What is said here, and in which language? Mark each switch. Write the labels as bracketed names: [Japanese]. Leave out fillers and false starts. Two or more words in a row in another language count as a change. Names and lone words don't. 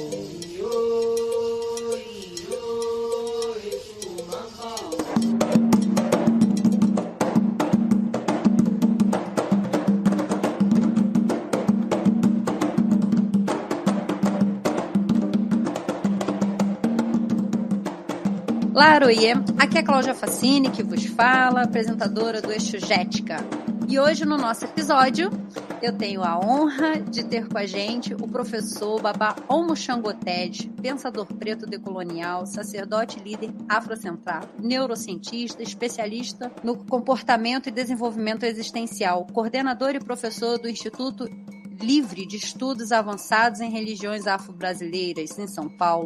[Yoruba] Iyo, iyo, Èṣù máa ń gbọ́ o. [Portuguese] Laroie, aqui é Cláudia Facini que vos fala, apresentadora do Eixo Jética. E hoje no nosso episódio eu tenho a honra de ter com a gente o professor Babá Omo Changoted, pensador preto decolonial, sacerdote líder afrocentrado, neurocientista, especialista no comportamento e desenvolvimento existencial, coordenador e professor do Instituto Livre de Estudos Avançados em Religiões Afro-Brasileiras, em São Paulo.